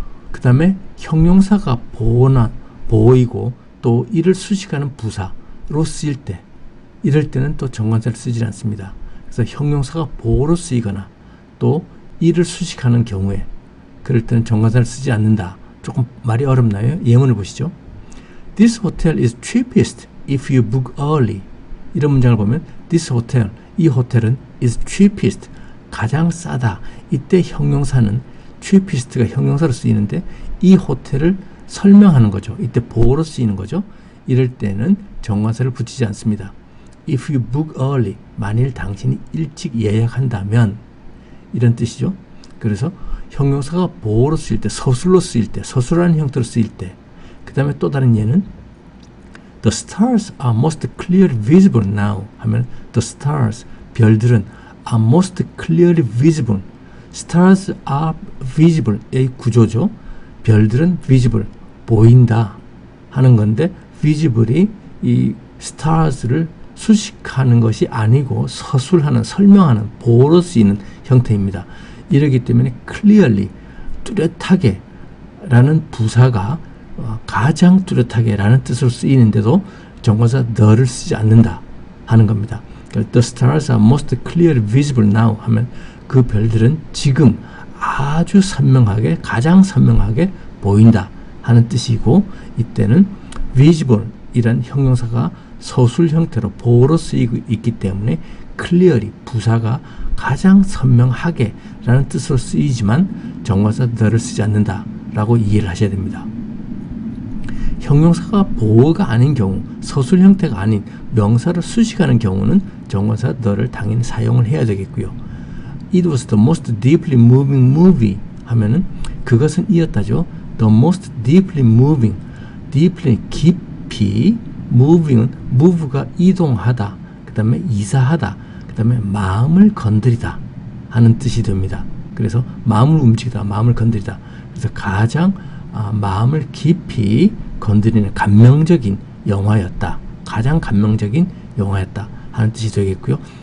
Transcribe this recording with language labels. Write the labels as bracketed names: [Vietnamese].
[Korean] 그 다음에 형용사가 보이고 또 이를 수식하는 부사로 쓰일 때 이럴 때는 또 정관사를 쓰지 않습니다. 그래서 형용사가 보호로 쓰이거나 또 이를 수식하는 경우에 그럴 때는 정관사를 쓰지 않는다. 조금 말이 어렵나요? 예문을 보시죠. [English] This hotel is cheapest if you book early. [Korean] 이런 문장을 보면 [English] this hotel, [Korean] 이 호텔은 [English] is cheapest, [Korean] 가장 싸다. 이때 형용사는 cheapest가 형용사로 쓰이는데 이 호텔을 설명하는 거죠. 이때 보어로 쓰이는 거죠. 이럴 때는 정관사를 붙이지 않습니다. [English] If you book early, [Korean] 만일 당신이 일찍 예약한다면 이런 뜻이죠. 그래서 형용사가 보어로 쓰일 때, 서술로 쓰일 때, 서술하는 형태로 쓰일 때, 그 다음에 또 다른 예는 [English] The stars are most clearly visible now [Korean] 하면 The stars, 별들은 [English] are most clearly visible. Stars are visible, [Korean] 의 구조죠. 별들은 visible, 보인다 하는 건데 visible이 이 stars를 수식하는 것이 아니고 서술하는, 설명하는, 보어로 쓰이는 형태입니다. 이러기 때문에 clearly, 뚜렷하게 라는 부사가 가장 뚜렷하게 라는 뜻으로 쓰이는데도 정관사 the를 쓰지 않는다 하는 겁니다. [English] The stars are most clearly visible now [Korean] 하면 그 별들은 지금 아주 선명하게, 가장 선명하게 보인다 하는 뜻이고, 이때는 visible 이란 형용사가 서술 형태로 보어로 쓰이고 있기 때문에 clearly 부사가 가장 선명하게 라는 뜻으로 쓰이지만 정관사 the를 쓰지 않는다 라고 이해를 하셔야 됩니다. 형용사가 보어가 아닌 경우, 서술 형태가 아닌 명사를 수식하는 경우는 정관사 the를 당연히 사용을 해야 되겠고요. [English] It was the most deeply moving movie [Korean] 하면은 그것은 이었다죠. [English] The most deeply moving, [Korean] deeply 깊이, moving은 move가 이동하다, 그 다음에 이사하다, 그 다음에 마음을 건드리다 하는 뜻이 됩니다. 그래서 마음을 움직이다, 마음을 건드리다. 그래서 가장 마음을 깊이 건드리는 감명적인 영화였다, 가장 감명적인 영화였다 하는 뜻이 되겠고요.